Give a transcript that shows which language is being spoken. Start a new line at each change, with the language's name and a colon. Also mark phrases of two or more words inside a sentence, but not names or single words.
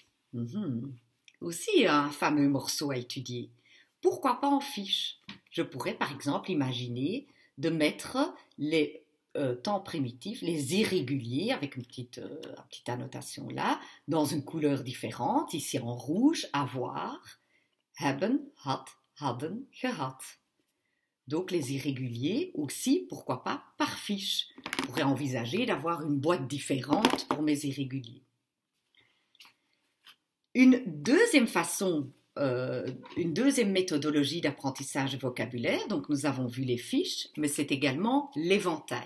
French: Aussi un fameux morceau à étudier. Pourquoi pas en fiche? Je pourrais par exemple imaginer de mettre les temps primitifs, les irréguliers, avec une petite annotation là, dans une couleur différente, ici en rouge, avoir,
Dutch: hebben, had, hadden, gehad.
French: Donc les irréguliers aussi, pourquoi pas, par fiche. Je pourrais envisager d'avoir une boîte différente pour mes irréguliers. Une deuxième façon, une deuxième méthodologie d'apprentissage vocabulaire, donc nous avons vu les fiches, mais c'est également l'éventail.